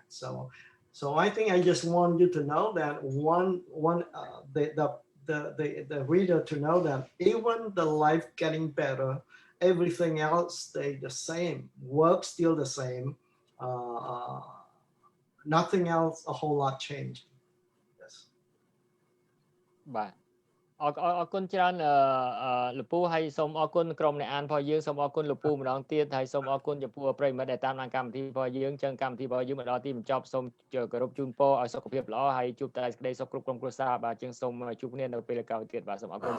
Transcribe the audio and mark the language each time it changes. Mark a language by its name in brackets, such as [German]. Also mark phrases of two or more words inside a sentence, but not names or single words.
[English] So I think I just want you to know that the reader to know that even the life getting better, everything else stay the same, work still the same, nothing else a whole lot changed. Yes. [Khmer] បាទអរគុណច្រើនលពូហើយសូមអរគុណក្រុមអ្នកអានរបស់យើងសូមអរគុណលពូម្ដងទៀតហើយសូមអរគុណចំពោះប្រិយមិត្តដែលតាមដានកម្មវិធីរបស់យើងចឹងកម្មវិធីរបស់យើងមកដល់ទីបញ្ចប់សូមគោរពជូនពរឲ្យសុខភាពល្អហើយជួបតែសេចក្តីសុខគ្រប់ក្រុមគ្រួសារបាទជាងសូមជួបគ្នានៅពេលក្រោយទៀតបាទសូមអរគុណ